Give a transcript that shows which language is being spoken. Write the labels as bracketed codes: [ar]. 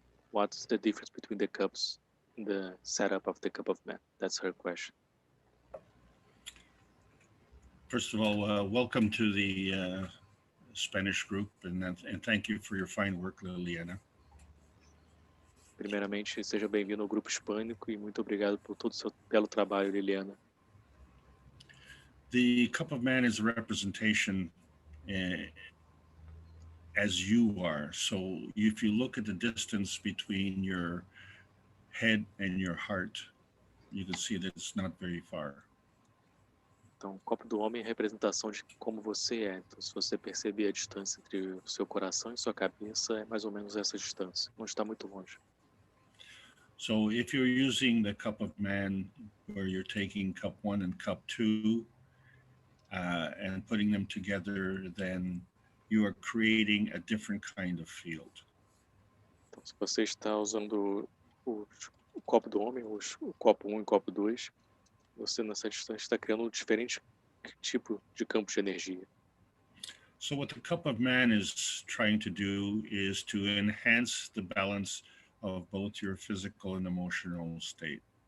[en] What's the difference between the cups in the setup of the cup of man? That's her question. First of all, welcome to the Spanish group, and thank you for your fine work, Liliana. [pt] Primeiramente, seja bem-vindo ao grupo hispânico e muito obrigado por todo o seu belo trabalho, Liliana. [en] The cup of man is a representation as you are. So if you look at the distance between your head and your heart, you can see that it's not very far. [pt] Então, o copo do homem é a representação de como você é. Então, se você perceber a distância entre o seu coração e sua cabeça, é mais ou menos essa distância. Não está muito longe. [en] So if you're using the cup of man, where you're taking cup 1 and cup 2 and putting them together, then you are creating a different kind of field. [pt] Então, se você está usando o copo do homem, o copo 1 e o copo 2, você nessa distância está criando um diferente tipo de campo de energia. [en] So what the cup of man is trying to do is to enhance the balance of both your physical and emotional state.